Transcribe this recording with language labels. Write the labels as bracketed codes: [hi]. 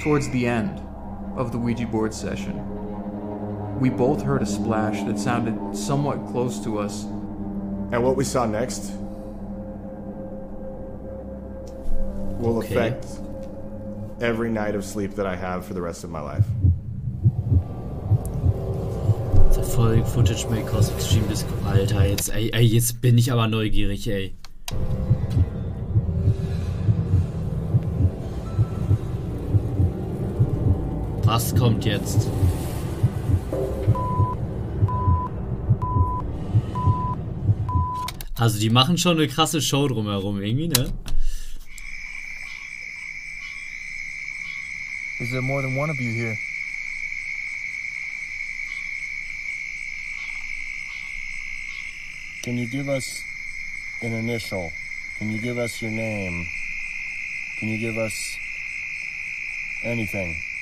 [en] Towards the end of the Ouija board session, we both heard a splash that sounded somewhat close to us. And what we saw next will affect every night of sleep that I have for the rest of my life. The following footage may cause extreme discomfort. [de] Alter, jetzt bin ich aber neugierig, ey. Was kommt jetzt? Also die machen schon eine krasse Show drumherum irgendwie, ne? [en] Is there more than one of you here? Can you give us an initial? Can you give us your name? Can you give us anything?